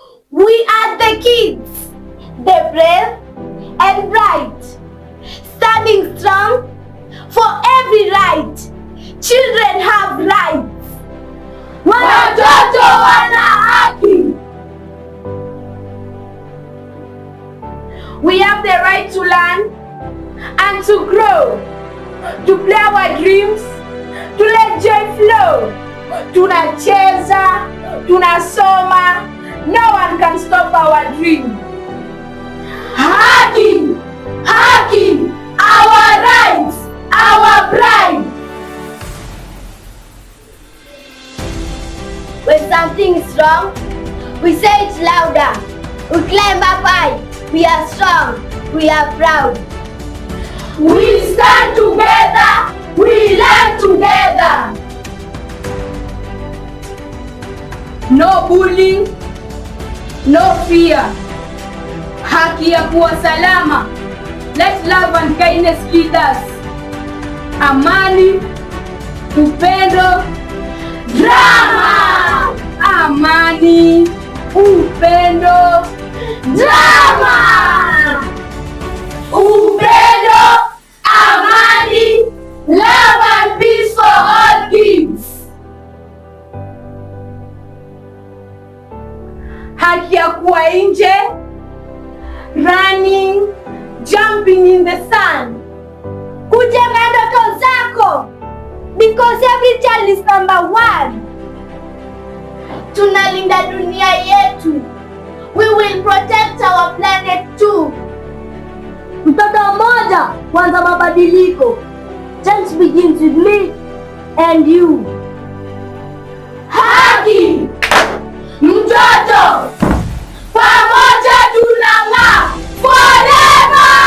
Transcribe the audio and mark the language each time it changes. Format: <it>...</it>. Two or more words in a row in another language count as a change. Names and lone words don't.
<en>We are the kids, the brave and bright, standing strong for every right. Children have rights.</en> <sw>Watoto wana haki.</sw> <en>We have the right to learn and to grow, to play our dreams, to let joy flow.</en> <sw>Tunacheza, tunasoma,</sw> <en>no one can stop our dream.</en> <sw>Haki, haki,</sw> <en>our rights, our pride. When something is wrong, we say it louder. We climb up high. We are strong. We are proud. We stand together. We learn together. No bullying, no fear.</en> <sw>Haki ya kuwa salama.</sw> <en>Let love and kindness lead us.</en> <sw>Amani, upendo, drama. Amani, upendo, drama. Upendo, amani,</sw> <en>love and peace for all kids.</en> <sw>Haki ya kuwa nje,</sw> <en>running, jumping in the sun.</en> <sw>Kujenga ndoto zako,</sw> <en>because every child is number one.</en> <sw>Tunalinda dunia yetu.</sw> <en>We will protect our planet too.</en> <sw>Mtoto mmoja huanza mabadiliko.</sw> <en>Change begins with me and you.</en> <sw>Haki! Mtoto! Pamoja tunang'aa! Forever!</sw>